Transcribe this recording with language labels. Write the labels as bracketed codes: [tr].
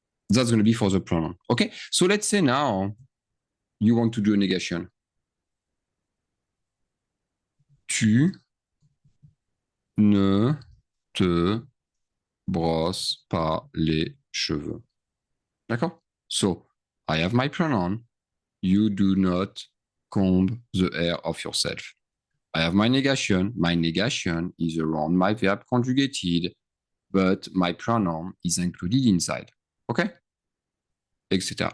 [en] That's going to be for the pronoun. Okay, so let's say now you want to do a negation. [fr] Tu ne te brosse pas les cheveux. [en] D'accord? So, I have my pronoun. You do not comb the hair of yourself. I have my negation. My negation is around my verb conjugated, but my pronoun is included inside. Okay? Etc.